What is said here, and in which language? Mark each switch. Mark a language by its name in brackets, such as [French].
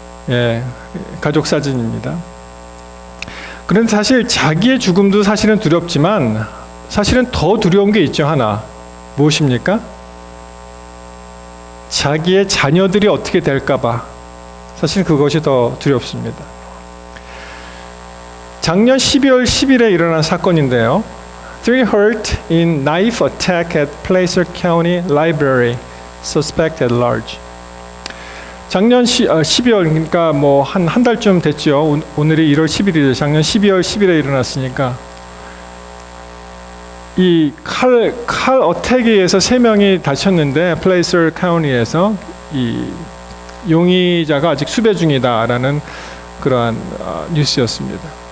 [Korean] 예, 가족 사진입니다. 그런데 사실 자기의 죽음도 사실은 두렵지만 사실은 더 두려운 게 있죠. 하나. 무엇입니까? 자기의 자녀들이 어떻게 될까 봐. 사실 그것이 더 두렵습니다. 작년 12월 10일에 일어난 사건인데요. [English] 3 hurt in knife attack at Placer County Library, suspect at large. [Korean] 작년 12월, 그러니까 뭐 한 달쯤 됐죠. 오늘이 1월 10일이죠. 작년 12월 10일에 일어났으니까 이 칼 어택에 의해서 3명이 다쳤는데 플레이서 카운티에서 이 용의자가 아직 수배 중이다라는 그러한 뉴스였습니다.